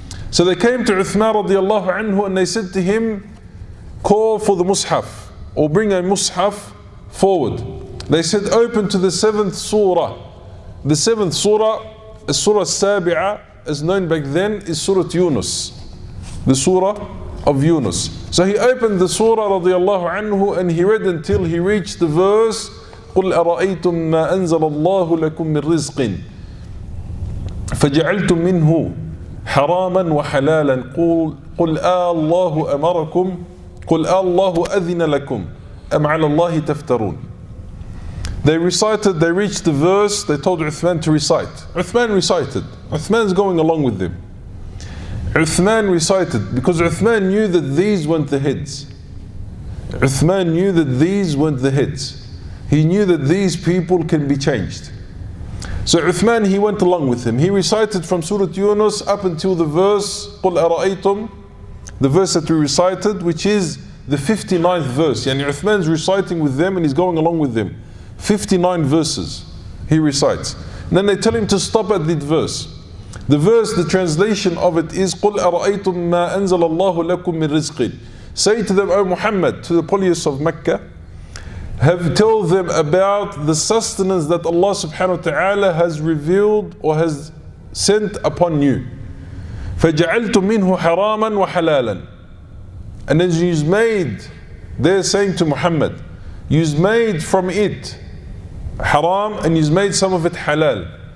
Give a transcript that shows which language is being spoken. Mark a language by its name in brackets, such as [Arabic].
[English] So they came to Uthman radiallahu anhu and they said to him, call for the mushaf, or bring a mushaf forward. They said, open to the 7th surah. The 7th surah, Surah Sabi'ah, as known back then, is Surah Yunus, the surah of Yunus. So he opened the surah radiallahu anhu and he read until he reached the verse, [Arabic] قُلْ أَرَأَيْتُمْ مَا أَنزَلَ اللَّهُ لَكُمْ مِنْ رِزْقٍ فَجَعَلْتُمْ مِنْهُ حَرَامًا وَحَلَالًا قُلْ اللَّهُ أَمَرَكُمْ قُلْ اللَّهُ أَذِنَ لَكُمْ أَمْ عَلَى اللَّهِ تَفْتَرُونَ. [English] They recited, they reached the verse, they told Uthman to recite. Uthman recited. Uthman's going along with them. Uthman recited because Uthman knew that these weren't the heads. Uthman knew that these weren't the heads. He knew that these people can be changed. So Uthman, he went along with him. He recited from Surah Yunus up until the verse, [Arabic] قُلْ أَرَأَيْتُمْ, [English] the verse that we recited, which is the 59th verse. Yani Uthman's reciting with them and he's going along with them. 59 verses he recites. And then they tell him to stop at that verse. The verse, the translation of it is [Arabic] قُلْ أَرَأَيْتُمْ مَا أَنزَلَ اللَّهُ لَكُمْ مِنْ رِزْقٍ. [English] Say to them, O Muhammad, to the polytheists of Mecca, tell them about the sustenance that Allah subhanahu wa ta'ala has revealed or has sent upon you. [Arabic] فَجَعَلْتُم مِّنْهُ حَرَامًا وَحَلَالًا. [English] And then you made, they're saying to Muhammad, you made from it haram and you made some of it halal.